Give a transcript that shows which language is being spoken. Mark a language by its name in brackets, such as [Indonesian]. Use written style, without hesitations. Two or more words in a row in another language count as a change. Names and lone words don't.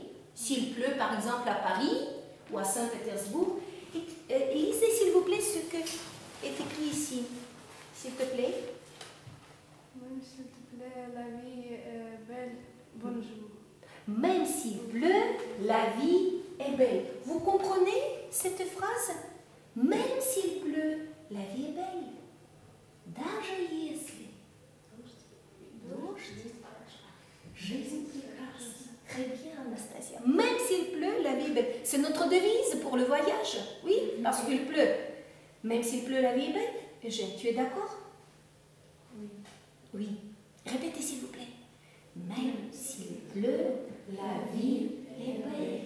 [French] S'il pleut, par exemple, à Paris ou à Saint-Pétersbourg, lisez, s'il vous plaît, ce que est écrit ici. S'il te plaît. Même s'il te plaît, la vie est belle. Bonjour. Même s'il pleut, la vie est belle. Vous comprenez cette phrase? Même s'il pleut, la vie est belle. [Russian] Даже если дождь, жизнь прекрасна. [French] Très bien, Anastasia. Même s'il pleut, la vie est belle. C'est notre devise pour le voyage. Oui, parce qu'il pleut. Même s'il pleut, la vie est belle. Eugène, tu es d'accord? Oui. Oui. Répétez, s'il vous plaît. Même pleut, la ville est belle.